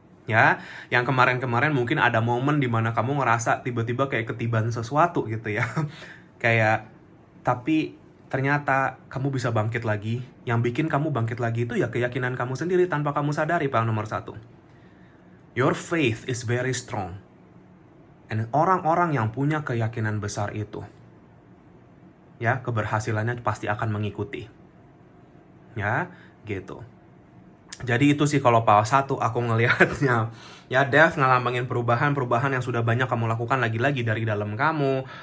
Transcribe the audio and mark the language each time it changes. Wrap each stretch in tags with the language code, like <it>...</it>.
<id>Ya, yang kemarin-kemarin mungkin ada momen dimana kamu ngerasa tiba-tiba kayak ketiban sesuatu gitu ya. Kayak, tapi ternyata kamu bisa bangkit lagi. Yang bikin kamu bangkit lagi itu ya keyakinan kamu sendiri tanpa kamu sadari, pile nomor 1.</id> <en>Your faith is very strong.</en> <id>And orang-orang yang punya keyakinan besar itu, ya, keberhasilannya pasti akan mengikuti. Ya, gitu. Jadi itu sih kalau power 1 aku ngelihatnya. Ya, Dev ngelambangin perubahan yang sudah banyak kamu lakukan lagi-lagi dari dalam kamu.</id>